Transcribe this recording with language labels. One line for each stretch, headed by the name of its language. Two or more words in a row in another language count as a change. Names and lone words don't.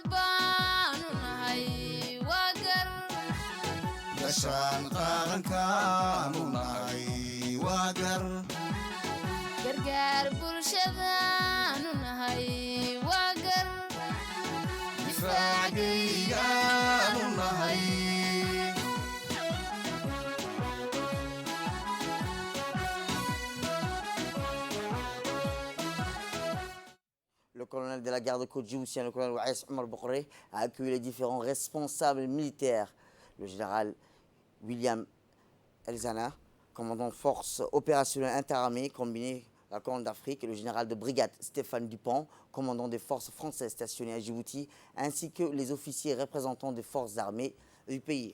Somali: baanu nahay waa gashaan qarankaanu nahay waa gargaar bulshadaanu nahay waa difaacaygaanu nahay
French: Le colonel de la garde-côte djiboutienne, le colonel Waïs Omar Bokoré, a accueilli les différents responsables militaires. Le général William Elzana, commandant force opérationnelle interarmée combinée à la Corne d'Afrique, et le général de brigade Stéphane Dupont, commandant des forces françaises stationnées à Djibouti, ainsi que les officiers représentants des forces armées du pays.